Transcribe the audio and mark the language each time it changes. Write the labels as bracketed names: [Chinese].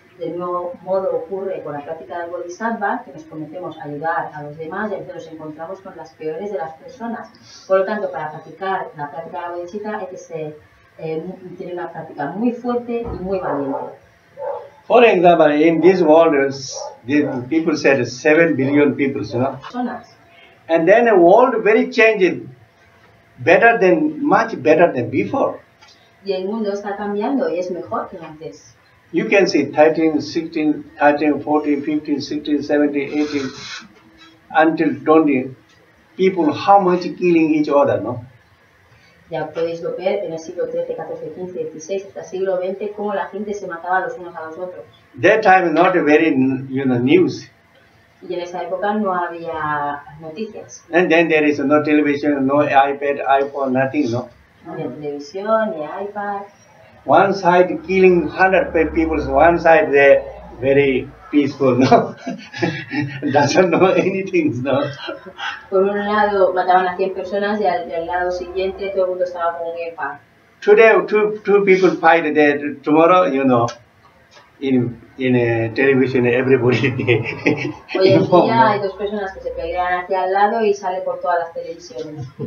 [Spanish] Del mismo modo ocurre con la práctica del Bodhisattva, que nos prometemos ayudar a los demás y a veces nos encontramos con las peores de las personas. Por lo tanto, para practicar la práctica de la Bodhicitta hay que tener una práctica muy fuerte y muy valiente. [English] For example, in this world, the people said 7 billion people, and then a world very changed, much better than before. [Spanish] Y el mundo está cambiando y es mejor que antes. [English] You can see 13, 16, 13, 14, 15, 16, 17, 18, until 20 people, how much killing each other, no? [Spanish] Ya podéis ver en el siglo XIII, XIV, XV, XVI, hasta el siglo XX, cómo la gente se mataba los unos a los otros. [English] That time not very, news. [Spanish] Y en esa época no había noticias. [English] And then there is no television, no iPad, iPhone, nothing, no. [Spanish] No había televisión, ni iPad. [English] One side killing 100 people, one side they very peaceful, no. Doesn't know anything, no. [Spanish] Por un lado mataban a 100 personas y al lado siguiente todo el mundo estaba como en paz. [English] Today two people fight there, tomorrow, in television everybody. [Spanish] Hoy en día hay dos personas que se pelean hacia al lado y sale por todas las televisiones.